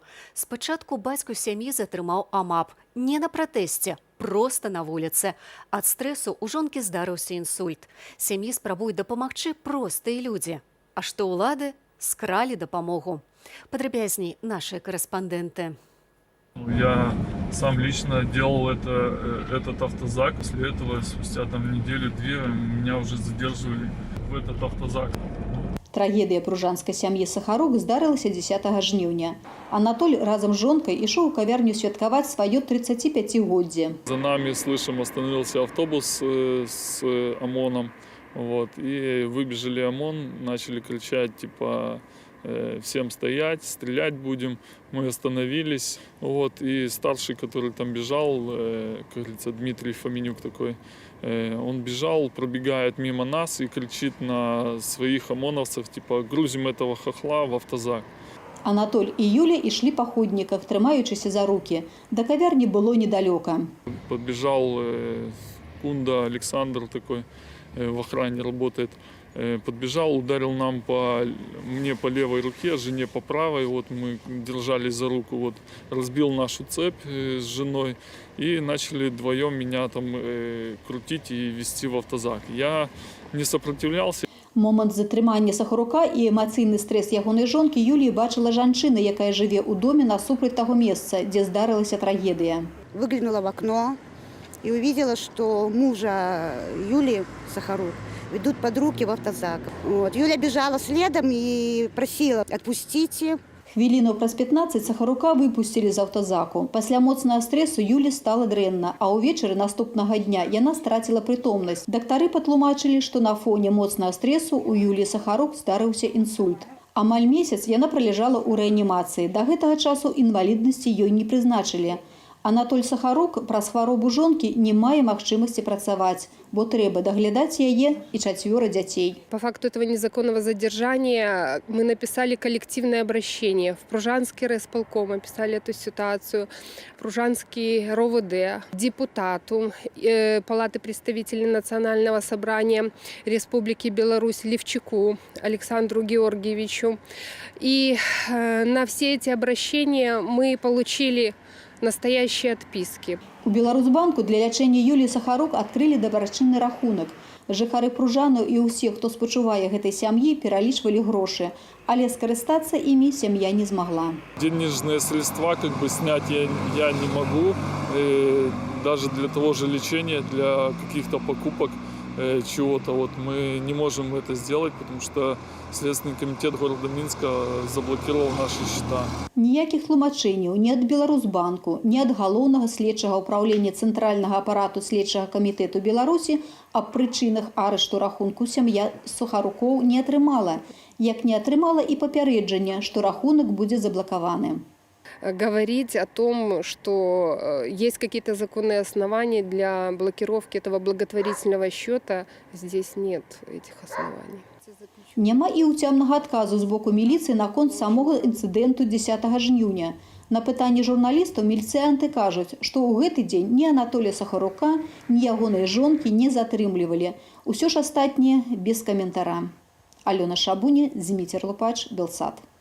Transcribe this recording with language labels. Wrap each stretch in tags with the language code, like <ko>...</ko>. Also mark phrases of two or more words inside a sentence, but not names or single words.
<be>Спачатку бацьку сям'і затрымаў АМАП. Не на пратэсце, проста на вуліцы. Ад стрэсу ў жонкі здарыўся інсульт. Сям'і спрабуюць дапамагчы простыя людзі. А што ўлады? Скралі дапамогу. Падрабязней нашыя корэспандэнты.</be> <ru>Я сам лично делал этот автозак. После этого, спустя неделю-две, меня уже задерживали в этот автозак.</ru> <be>Трагедыя пружанскай сям'і Сахарук здарылася 10 жніўня. Анатоль разам з жонкай ішоў у кавярню святкаваць сваё 35-годдзе.</be> <ru>За нами, слышим, остановился автобус с ОМОНом. Вот, и выбежали ОМОН, начали кричать, типа, всем стоять, стрелять будем. Мы остановились. Вот, и старший, который там бежал, как говорится, Дмитрий Фоменюк такой, он бежал, пробегает мимо нас и кричит на своих ОМОНовцев, типа, грузим этого хохла в автозак.</ru> <be>Анатоль і Юля ішлі па ходніках, трымаючыся за рукі. Да кавярні было недалёка.</be> <ru>Подбежал Кунда Александр такой, в охране работает. Подбежал, ударил мне по левой руке, жене по правой. Вот мы держались за руку, вот разбил нашу цепь с женой и начали вдвоем меня там крутить и везти в автозак. Я не сопротивлялся.</ru> <be>Момант затрымання Сахарука і эмацыйны стрэс ягонай жонкі Юлії бачыла жанчына, якая жыве ў доме насупраць таго месца, дзе здарылася трагедыя.</be> <ru>Выглянула в окно и увидела, что мужа Юлии Сахарук ведут под руки в автозак. Вот. Юля бежала следом и просила: отпустите.</ru> <be>Хвілінаў праз 15 Сахарука выпусцілі з аўтазаку. Пасля моцнага стрэсу Юлі стала дрэнна, а ўвечары наступнага дня яна страціла прытомнасць. Дактары патлумачылі, што на фоне моцнага стрэсу у Юлі Сахарук здарыўся інсульт. Амаль месяц яна праляжала ў рэанімацыі. Да гэтага часу інваліднасці ёй не прызначылі. Анатоль Сахарук праз хваробу жонкі не мае магчымасці працаваць, бо трэба даглядаць яе і 4 дзяцей.</be> <ru>По факту этого незаконного задержания мы написали коллективное обращение в Пружанский райисполком, описали эту ситуацию, Пружанский РОВД, депутату Палаты представителей Национального собрания Республики Беларусь Левчуку Александру Георгиевичу. И на все эти обращения мы получили настоящие отписки.</ru> <be>У Беларусьбанку для лячэння Юліі Сахарук адкрылі дабрачынны рахунак. Жыхары Пружану і ўсе, хто спачувае гэтай сям'і, пералічвалі грошы, але скарыстацца імі сям'я не змагла.</be> <ru>Денежные средства снять я не могу. Даже для того же лечения, для каких-то покупок чего-то. Вот мы не можем это сделать, потому что Следственный комитет города Минска заблокировал наши счета.</ru> <be>Ніякіх тлумачэнняў ні ад Беларусьбанку, ні ад галоўнага следчага ўпраўлення Цэнтральнага апарату следчага камітэту Беларусі аб прычынах арышту рахунку сям'я Сахарукоў не атрымала, як не атрымала і папярэджання, што рахунак будзе заблакаваны.</be> <ru>Говорить о том, что есть какие-то законные основания для блокировки этого благотворительного счета, здесь нет этих оснований.</ru> <be>Няма і ўцямнага адказу з боку міліцыі наконт самога інцыдэнту 10 жніўня. На пытанні журналістаў міліцыянты кажуць, што ў гэты дзень ні Анатолія Сахарука, ні ягонай жонкі не затрымлівалі. Усё ж астатняе без каментара. Алёна Шабуня, Зміцер Лупач, Белсат.</be>